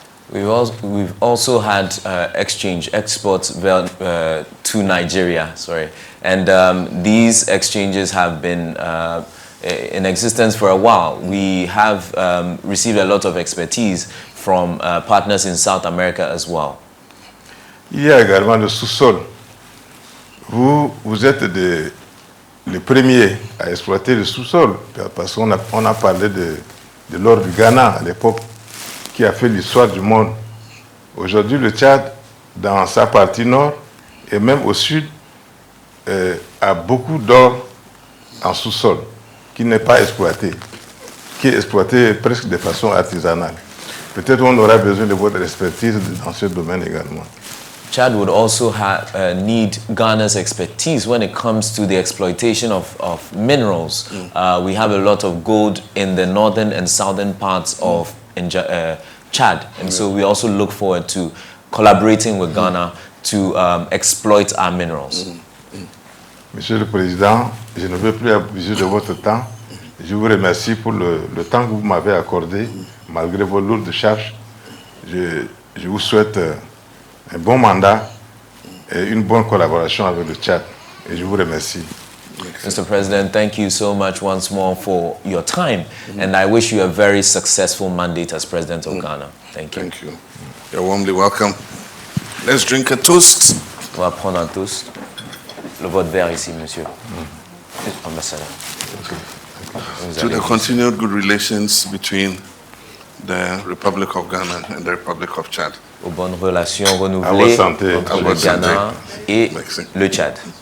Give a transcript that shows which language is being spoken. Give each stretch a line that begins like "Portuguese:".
English: We've also had exports to Nigeria, and these exchanges have been in existence for a while. We have received a lot of expertise from partners in South America as well.
French: Il y a également le sous-sol. Vous êtes les premiers à exploiter le sous-sol, parce qu'on a parlé de l'or du Ghana à l'époque, qui a fait l'histoire du monde. Aujourd'hui, le Tchad, dans sa partie nord et même au sud, a beaucoup d'or en sous-sol qui n'est pas exploité, qui est exploité presque de façon artisanale. Peut-être on aura besoin de votre expertise dans ce domaine également.
English: Chad would also need Ghana's expertise when it comes to the exploitation of minerals. We have a lot of gold in the northern and southern parts of Chad, and so we also look forward to collaborating with Ghana to exploit our minerals.
French: Monsieur le Président, je ne veux plus abuser de votre temps. Je vous remercie pour le temps que vous m'avez accordé, malgré vos lourdes charges. Je vous souhaite un bon mandat et une bonne collaboration avec le Tchad. Et je vous remercie.
English: Mr. President, thank you so much once more for your time, and I wish you a very successful mandate as President of Ghana. Thank you. Thank you. You're warmly welcome. Let's drink a toast.
French: On va prendre un toast. Le vote vert ici, monsieur.
English: Ambassador. To the continued good relations between the Republic of Ghana and the Republic of Chad.
French: Aux bonnes relations renouvelées entre le Ghana et le Tchad.